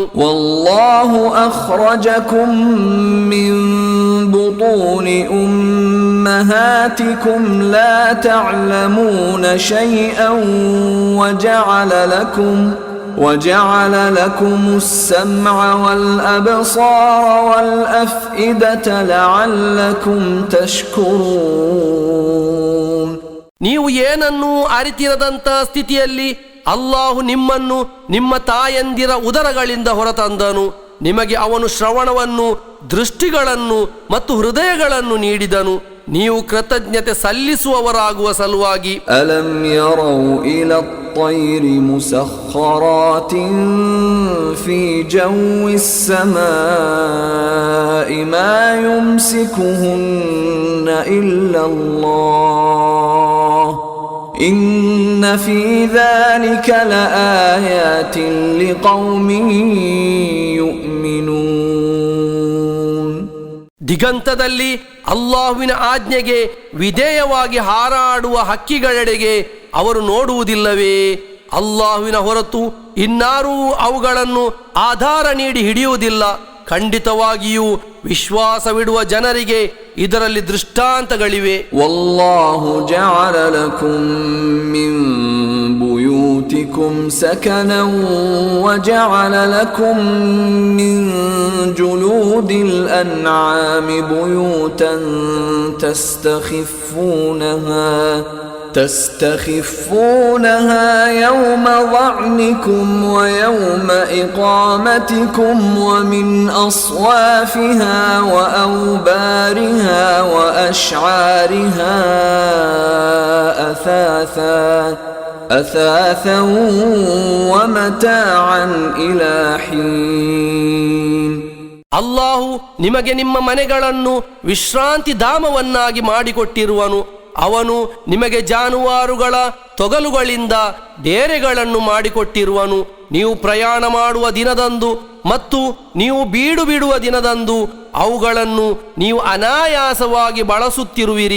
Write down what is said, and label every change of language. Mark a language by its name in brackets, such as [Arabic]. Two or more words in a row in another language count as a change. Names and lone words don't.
[Arabic] والله أخرجكم من بطون أمهاتكم لا تعلمون شيئا وجعل لكم السمع والأبصار والأفئدة لعلكم تشكرون. [Kannada] ನೀವು ಏನನ್ನೂ ಅರಿತಿರದಂಥ ಸ್ಥಿತಿಯಲ್ಲಿ ಅಲ್ಲಾಹು ನಿಮ್ಮನ್ನು ನಿಮ್ಮ ತಾಯಂದಿರ ಉದರಗಳಿಂದ ಹೊರತಂದನು. ನಿಮಗೆ ಅವನು ಶ್ರವಣವನ್ನು, ದೃಷ್ಟಿಗಳನ್ನು ಮತ್ತು ಹೃದಯಗಳನ್ನು ನೀಡಿದನು. ನೀವು ಕೃತಜ್ಞತೆ ಸಲ್ಲಿಸುವವರಾಗುವ ಸಲುವಾಗಿ. [Arabic] ألم يروا إلى الطير مسخرات في جو السماء ما يمسكهن إلا الله إن في ذلك لآيات لقوم يؤمنون. [Kannada] ದಿಗಂತದಲ್ಲಿ ಅಲ್ಲಾಹುವಿನ ಆಜ್ಞೆಗೆ ವಿಧೇಯವಾಗಿ ಹಾರಾಡುವ ಹಕ್ಕಿಗಳೆಡೆಗೆ ಅವರು ನೋಡುವುದಿಲ್ಲವೇ? ಅಲ್ಲಾಹುವಿನ ಹೊರತು ಇನ್ನಾರೂ ಅವುಗಳನ್ನು ಆಧಾರ ನೀಡಿ ಹಿಡಿಯುವುದಿಲ್ಲ. ಖಂಡಿತವಾಗಿಯೂ ವಿಶ್ವಾಸವಿಡುವ ಜನರಿಗೆ ಇದರಲ್ಲಿ ದೃಷ್ಟಾಂತಗಳಿವೆ. [Arabic] والله جعل لكم من بيوتكم سكنا وجعل لكم من جلود الأنعام بيوتا تستخفونها يوم ظعنكم ويوم إقامتكم ومن أصوافها وأوبارها وأشعارها أثاثا ومتاعا إلى حين. [Kannada] ಅಲ್ಲಾಹು ನಿಮಗೆ ನಿಮ್ಮ ಮನೆಗಳನ್ನು ವಿಶ್ರಾಂತಿ ಧಾಮವನ್ನಾಗಿ ಮಾಡಿಕೊಟ್ಟಿರುವನು. ಅವನು ನಿಮಗೆ ಜಾನುವಾರುಗಳ ತೊಗಲುಗಳಿಂದ ಡೇರೆಗಳನ್ನು ಮಾಡಿಕೊಟ್ಟಿರುವನು. ನೀವು ಪ್ರಯಾಣ ಮಾಡುವ ದಿನದಂದು ಮತ್ತು ನೀವು ಬೀಡು ಬಿಡುವ ದಿನದಂದು ಅವುಗಳನ್ನು ನೀವು ಅನಾಯಾಸವಾಗಿ ಬಳಸುತ್ತಿರುವಿರಿ.